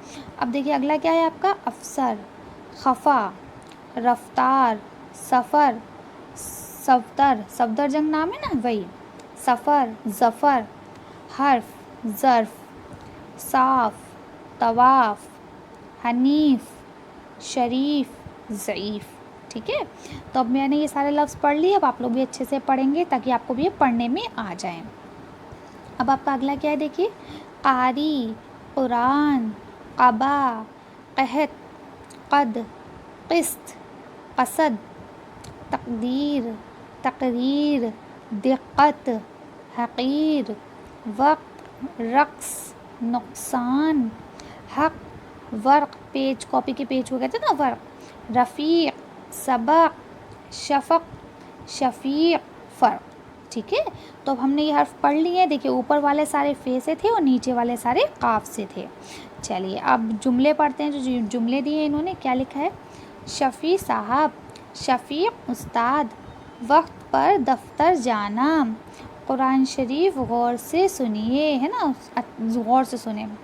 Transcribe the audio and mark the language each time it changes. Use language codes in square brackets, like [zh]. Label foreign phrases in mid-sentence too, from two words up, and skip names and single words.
[hi] अब देखिए अगला क्या है आपका, अफसर, खफ़ा, रफ्तार, सफ़र, सफ़दर, सफ़दरजंग नाम है ना वही, सफ़र, ज़फ़र, हर्फ, ज़र्फ़, साफ़, तवाफ़, हनीफ़, शरीफ, ज़ईफ़। ठीक है, तो अब मैंने ये सारे लफ्ज़ पढ़ लिए। अब आप लोग भी अच्छे से पढ़ेंगे ताकि आपको भी ये पढ़ने में आ जाए। अब आपका अगला क्या है, देखिए, क़ारी, क़ुरान, क़बा, क़हत, क़द, क़िस्त, क़सद, तक़दीर, तक़रीर, दिक़्क़त, हक़ीर, वक़्त, रक़्स, नुक़सान, हक़, वर्क़, पेज, कॉपी के पेज को कहते हैं ना वर्क़, रफ़ीक़, सबक़, शफ़क़, शफ़ीक़, फ़र्क़। ठीक है, तो अब हमने ये हर्फ पढ़ लिए हैं। देखिए ऊपर वाले सारे फ़े से थे और नीचे वाले सारे काफ से थे। चलिए अब जुमले पढ़ते हैं। जो जुमले दिए इन्होंने, क्या लिखा है, शफ़ी साहब, शफ़ीक़ उस्ताद, वक्त पर दफ्तर जाना, कुरान शरीफ गौर से सुनिए, है ना, गौर से सुने।